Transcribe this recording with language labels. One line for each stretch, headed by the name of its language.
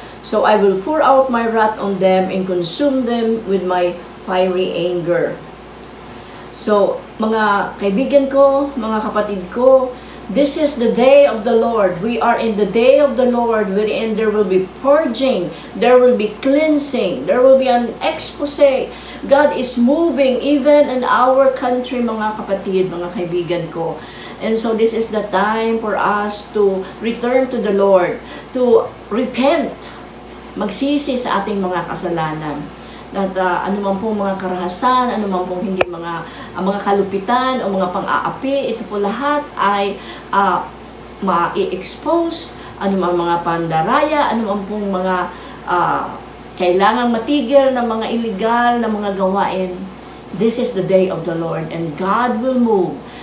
English: So I will pour out my wrath on them and consume them with my fiery anger. So,
Filipino: mga kaibigan ko, mga kapatid ko,
English: this is the day of the Lord. We are in the day of the Lord wherein there will be purging, there will be cleansing, there will be an expose. God is moving even in our country,
Filipino: mga kapatid, mga kaibigan ko.
English: And so this is the time for us to return to the Lord, to repent,
Filipino: magsisi sa ating mga kasalanan. At anuman pong mga karahasan, anuman pong hindi mga kalupitan o mga pang-aapi, ito po lahat ay ma-i-expose, anuman mga pandaraya, anuman pong mga kailangang matigil na mga illegal na mga gawain.
English: This is the day of the Lord and God will move.